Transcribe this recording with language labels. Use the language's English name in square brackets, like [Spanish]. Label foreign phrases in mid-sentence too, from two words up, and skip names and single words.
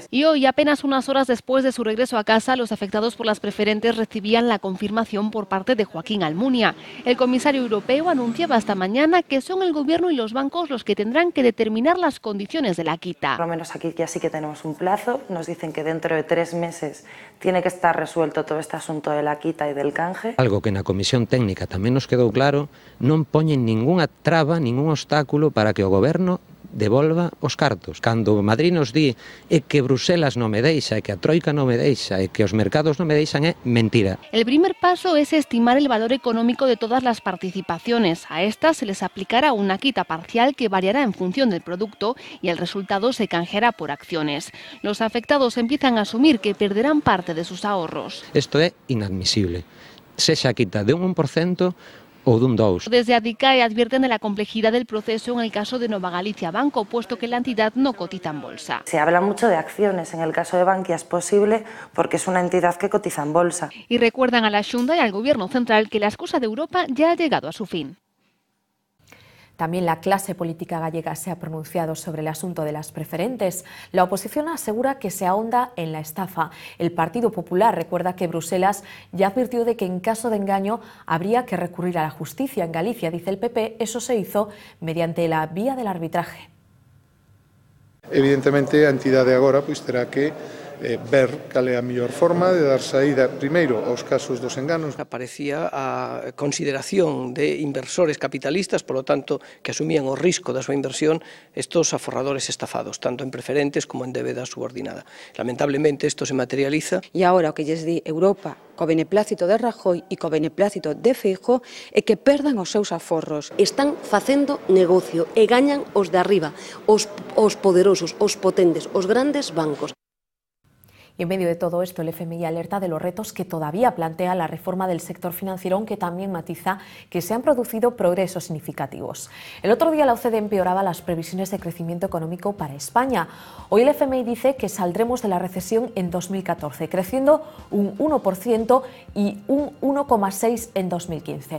[Spanish] Y hoy, apenas unas horas después de su regreso a casa, los afectados por las preferentes recibían la confirmación por parte de Joaquín Almunia. El comisario europeo anunciaba esta mañana que son el Gobierno y los bancos los que tendrán que determinar las condiciones de la quita. Por lo menos aquí ya sí que tenemos un plazo. Nos dicen que dentro de 3 meses tiene que estar resuelto todo este asunto de la quita y del canje. [Galician] Algo que na Comisión Técnica tamén nos quedou claro, non poñen ningunha traba, ningún obstáculo para que o Goberno devolva os cartos. Cando Madrid nos di que Bruselas non me deixa, que a Troika non me deixa, que os mercados non me deixan, é mentira. [Spanish] El primer paso es estimar el valor económico de todas las participaciones. A estas se les aplicará una quita parcial que variará en función del producto y el resultado se canjeará por acciones. Los afectados empiezan a asumir que perderán parte de sus ahorros. [Galician] Isto é inadmisible. Sexa a quita de un 1% o dun 2%. [Spanish] Desde Adicae advierten de la complejidad del proceso en el caso de Nova Galicia Banco, puesto que la entidad no cotiza en bolsa. Se habla mucho de acciones. En el caso de Bankia es posible porque es una entidad que cotiza en bolsa. Y recuerdan a la Xunta y al Gobierno central que la excusa de Europa ya ha llegado a su fin. También la clase política gallega se ha pronunciado sobre el asunto de las preferentes. La oposición asegura que se ahonda en la estafa. El Partido Popular recuerda que Bruselas ya advirtió de que en caso de engaño habría que recurrir a la justicia. En Galicia, dice el PP, eso se hizo mediante la vía del arbitraje. [Galician] Evidentemente, a entidade agora terá que ver cal é a mellor forma de dar saída primeiro aos casos dos enganos. Aparecía a consideración de inversores capitalistas, [Spanish] por lo tanto, [Galician] que asumían o risco da súa inversión estos aforradores estafados, tanto en preferentes como en débeda subordinada. Lamentablemente, isto se materializa. E agora o que lles di Europa co beneplácito de Rajoy e co beneplácito de Feijóo é que perdan os seus aforros. Están facendo negocio e gañan os de arriba, os poderosos, os potentes, os grandes bancos. [Spanish] Y en medio de todo esto, el FMI alerta de los retos que todavía plantea la reforma del sector financiero, aunque también matiza que se han producido progresos significativos. El otro día la OCDE empeoraba las previsiones de crecimiento económico para España. Hoy el FMI dice que saldremos de la recesión en 2014, creciendo un 1% y un 1,6% en 2015.